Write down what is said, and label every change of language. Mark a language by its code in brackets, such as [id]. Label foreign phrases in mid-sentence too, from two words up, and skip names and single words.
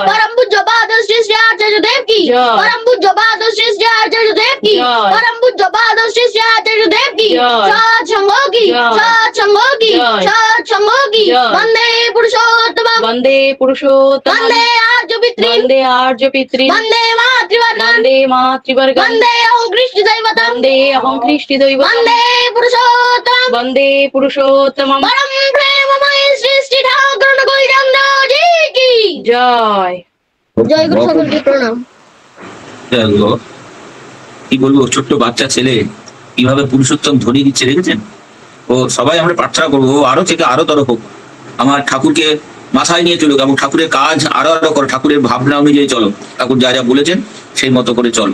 [bn] পরম পূজ্যপাদ শ্রী শ্রী আচার্য দেব কি জয়। পরম পূজ্যপাদ শ্রী শ্রী আচার্য দেব কি জয়। পরম পূজ্যপাদ শ্রী শ্রী আচার্য দেব কি জয়। সৎসঙ্গ কি, সৎসঙ্গ কি, সৎসঙ্গ কি। [sa] বন্দে পুরুষোত্তম, বন্দে পুরুষোত্তম वन्दे आर्यपितॄन् বন্দে আর্য পিতৃ वन्दे मातृवर्गान् বন্দে মাতৃবর্গ वन्दे अहं कृष्णदैवतं বন্দে অহং খ্রিস্টি দৈব वन्दे पुरुषोत्तमं বন্দে পুরুষোত্তম [hi] परम प्रेममय श्री श्री ठाकुर कुलचंद्र जी की জয় जय गुरु [bn] সকলকে প্রণাম। দেখো, কি বলবো, ছোট্ট বাচ্চা ছেলে কিভাবে পুরুষোত্তম ধ্বনি দিচ্ছে দেখেছেন? ও সবাই আমরা প্রার্থনা করবো ও আরো থেকে আরো তর হোক, আমার ঠাকুরকে মাথায় নিয়ে চলুক এবং ঠাকুরের কাজ আরো আরো করো, ঠাকুরের ভাবনা অনুযায়ী চলো, ঠাকুর যা যা বলেছেন সেই মতো করে চলো।